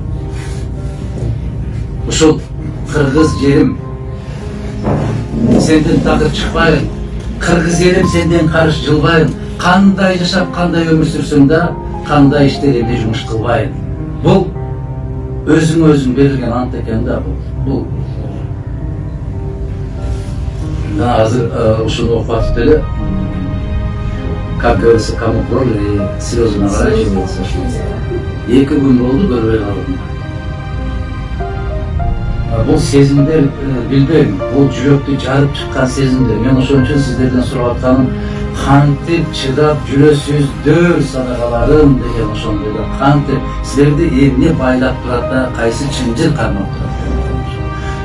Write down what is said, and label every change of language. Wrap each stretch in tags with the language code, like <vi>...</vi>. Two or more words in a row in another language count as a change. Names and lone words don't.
<ky>Ушул кыргыз жерим, сенден такыр чыкпайын, кыргыз элим сенден карыш жылбайын. Кандай жашап, кандай өмүр сүрсөң да, кандай иштеримди жумуш кылбайын. Бул өзүң берилген ант экен да бул. Азыр ушуну окуп атып эле,</ky> <ru>как говорится, кому пролили слезы наворачиваются.</ru> <ky>2 күн болду көрбөй калдым. Бул сезимдер, билбейм, бул жүрөктү жарып чыккан сезимдер. Мен ошон үчүн сиздерден сурап атканым, кантип чыдап жүрөсүздөр садагаларым деген ошондой да. Кантип силерди эмне байлап турат да, кайсы чынжыр кармап турат.</ky>